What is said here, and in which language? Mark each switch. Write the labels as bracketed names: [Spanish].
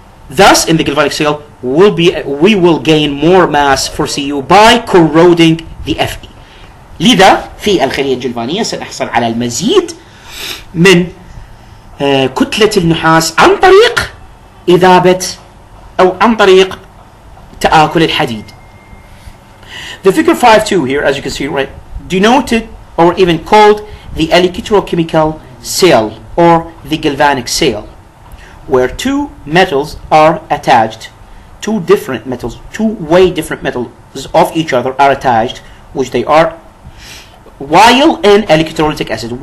[English] Thus, in the galvanic cell, we will gain more mass for Cu by corroding the Fe. [Arabic] لذا في الخلية الجلفانية سنحصل على المزيد من كتلة النحاس عن طريق إذابة أو عن طريق تآكل الحديد. [English] The figure 5.2 here, as you can see, right, denoted or even called the electrochemical cell, or the galvanic cell, where 2 metals are attached, 2 different metals, 2 way different metals of each other are attached, which they are while in electrolytic acid.